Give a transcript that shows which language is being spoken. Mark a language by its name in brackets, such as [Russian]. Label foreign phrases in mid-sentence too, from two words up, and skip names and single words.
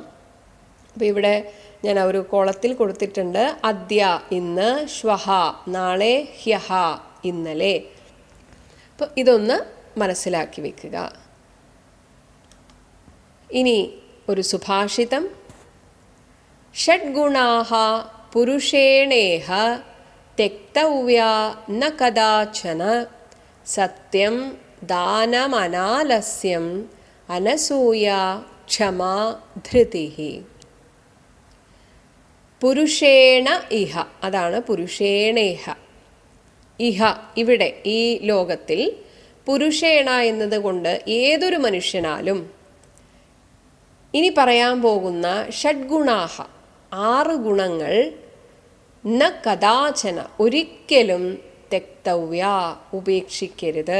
[Malayalam] അപ്പോൾ ഇവിടെ ഞാൻ ഒരു കോളത്തിൽ കൊടുത്തിട്ടുണ്ട്, അദ്യ ഇന്ന്, ശ്വഹ നാളെ, ഹ്യഹ ഇന്നലെ. അപ്പോൾ ഇതൊന്ന് മനസ്സിലാക്കി വെക്കുക. ഇനി ഒരു സുഭാഷിതം. [Sanskrit] ഷഡ്ഗുണാഃ പുരുഷേണേഹ त्यक्तव्या न कदाचन सत्यं दानमनालस्यं अनसूया क्षमा धृतिः. പുരുഷേണ ഇഹ, [Malayalam] അതാണ് പുരുഷേണേഹ. ഇഹ ഇവിടെ ഈ ലോകത്തിൽ, പുരുഷേണ എന്നതുകൊണ്ട് ഏതൊരു മനുഷ്യനാലും. ഇനി പറയാൻ പോകുന്ന ഷഡ്ഗുണാഹ 6 ഗുണങ്ങൾ [Sanskrit] ന കഥാചന [Malayalam] ഒരിക്കലും തെക്തവ്യ ഉപേക്ഷിക്കരുത്.